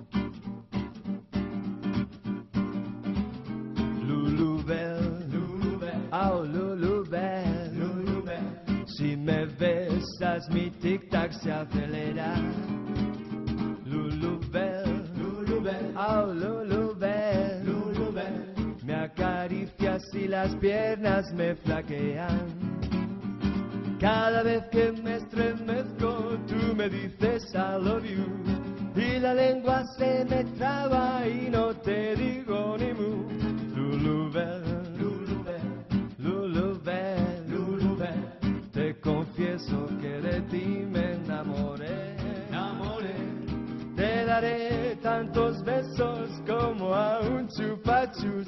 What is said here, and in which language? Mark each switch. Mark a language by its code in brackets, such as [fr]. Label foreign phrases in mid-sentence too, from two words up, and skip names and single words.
[es] Lulubelle, Lulubelle, oh Lulubelle, Lulubelle. Si me besas mi tic-tac se acelera. Lulubelle, Lulubelle, oh Lulubelle, Lulubelle. Me acaricias y las piernas me flaquean. Cada vez que me estremezco, tú me dices [en] I love you. [es] Y la lengua se me traba y no te digo ni mu. Lulubelle, Lulubelle, Lulubelle, Lulubelle. Te confieso que de ti me enamoré, enamoré. Te daré tantos besos como a un chupachus.